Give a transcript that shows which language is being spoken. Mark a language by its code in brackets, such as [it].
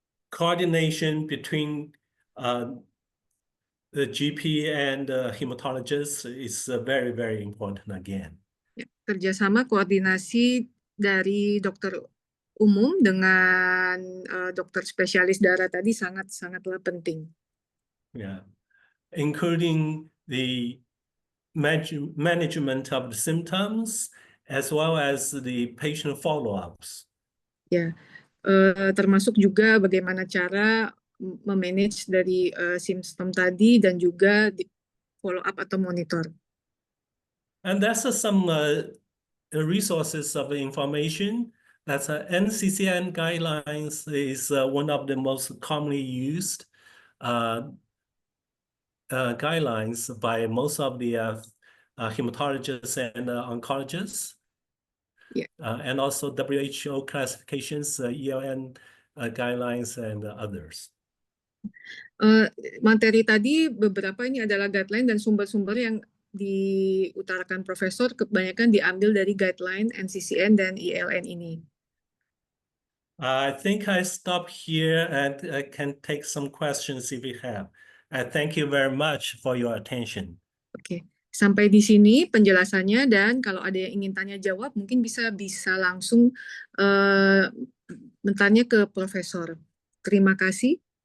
[en] Coordination between the GP and hematologist is very, very important again. [id] Ya, kerjasama koordinasi dari dokter umum dengan dokter spesialis darah tadi sangatlah penting. [en] Yeah, including the management of the symptoms as well as the patient follow-ups. [id] Ya, termasuk juga bagaimana cara memanage dari simptom tadi dan juga di follow up atau monitor. [en] And that's some resources of information. That's NCCN guidelines is one of the most commonly used guidelines by most of the hematologists and oncologists. Yeah. And also WHO classifications, ELN guidelines, and others. [id] Materi tadi beberapa ini adalah guideline dan sumber-sumber yang diutarakan Profesor kebanyakan diambil dari guideline NCCN dan ELN ini. [en] I think I stop here and I can take some questions if you have. Thank you very much for your attention. [id] Oke, sampai di sini penjelasannya, dan kalau ada yang ingin tanya jawab mungkin bisa langsung bertanya ke Profesor. Terima kasih.